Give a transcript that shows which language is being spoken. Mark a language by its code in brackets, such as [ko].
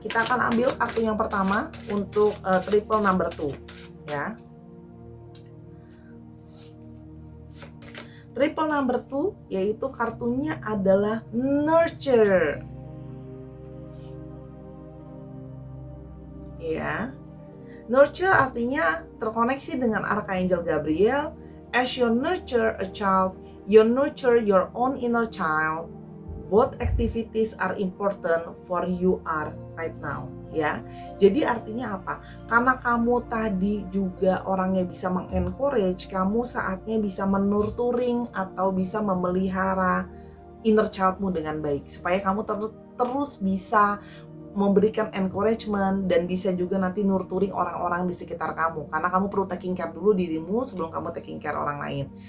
[id] Kita akan ambil kartu yang pertama untuk triple number 2 ya. Triple number 2 yaitu kartunya adalah nurture ya. Nurture artinya terkoneksi dengan Archangel Gabriel. [en] As you nurture a child, you nurture your own inner child. Both activities are important for you are right now ya. [id] Jadi artinya apa? Karena kamu tadi juga orang yang bisa mengencourage, kamu saatnya bisa menurturing atau bisa memelihara inner childmu dengan baik, supaya kamu terus bisa memberikan encouragement dan bisa juga nanti nurturing orang-orang di sekitar kamu, karena kamu perlu [en] taking care [id] dulu dirimu sebelum kamu taking care orang lain.